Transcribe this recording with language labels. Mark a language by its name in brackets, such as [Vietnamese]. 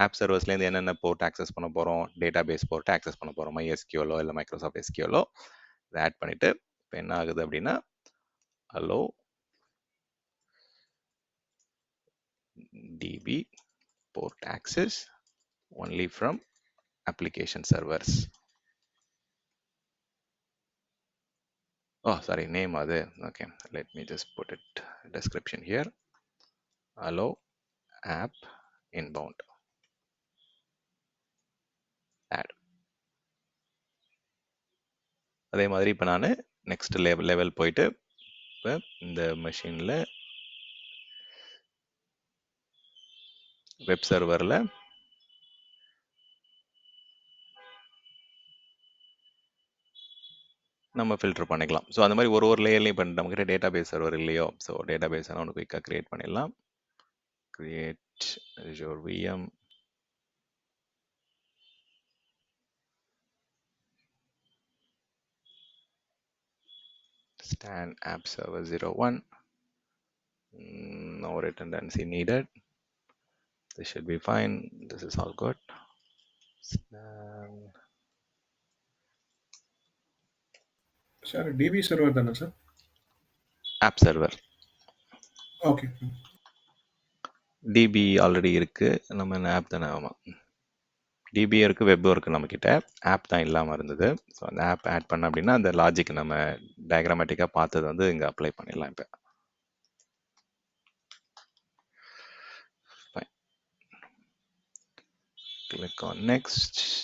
[Tamil] App சர்வர்ஸ்லேருந்து என்னென்ன board access பண்ண போகிறோம், டேட்டா பேஸ் போர்ட்டு ஆக்சஸ் பண்ண போகிறோம். MySQL இல்லை மைக்ரோசாஃப்ட் SQL இதை ஆட் பண்ணிவிட்டு இப்போ என்ன ஆகுது அப்படின்னா, [English] allow DB port access only from application servers. Oh, sorry, name அது. Okay, let me just put it description here. Allow app inbound. Add. [Tamil] அதே மாதிரி இப்போ நான் நெக்ஸ்ட் லெவல் போயிட்டு இப்போ இந்த மெஷினில் வெப் சர்வரில் நம்ம ஃபில்டர் பண்ணிக்கலாம். ஸோ அந்த மாதிரி ஒரு லேயர்லையும் இப்போ நம்மக்கிட்ட டேட்டா பேஸ் சர்வர் இல்லையோ, ஸோ டேட்டா பேஸ் ஒன்று குயிக்காக க்ரியேட் பண்ணிடலாம். [English] Create Azure VM. Stan app server 01. No redundancy needed. This should be fine. This is all good. Stan [Tamil] sir DP server தானே sir? [English] App server. Okay, [Tamil] DP already இருக்கு. நம்ம என்ன app தானே? ஆமாம், DP இருக்கு, வெப்பும் இருக்கு நம்மக்கிட்ட. ஆப் தான் இல்லாமல் இருந்தது. ஸோ அந்த ஆப் ஆட் பண்ண அப்படின்னா அந்த லாஜிக் நம்ம டயக்ராமேட்டிக்காக பார்த்தது வந்து இங்கே அப்ளை பண்ணிடலாம். இப்போ [English] click on next.